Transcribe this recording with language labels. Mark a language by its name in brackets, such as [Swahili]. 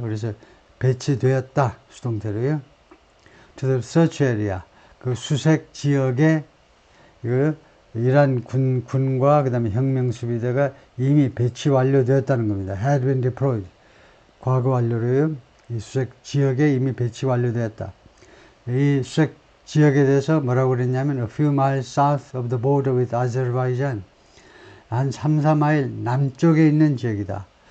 [Korean] 그래서 배치되었다, 수동태로요. [English] to the search area, [Korean] 그 수색 지역에 이란 군과 그 다음에 혁명수비대가 이미 배치 완료되었다는 겁니다. [English] had been deployed. [Korean] 과거 완료로요. 이 수색 지역에 이미 배치 완료되었다. 이 수색 지역에 대해서 뭐라고 그랬냐면 [English] a few miles south of the border with Azerbaijan. [Korean] 한 3, 4마일 남쪽에 있는 지역이다.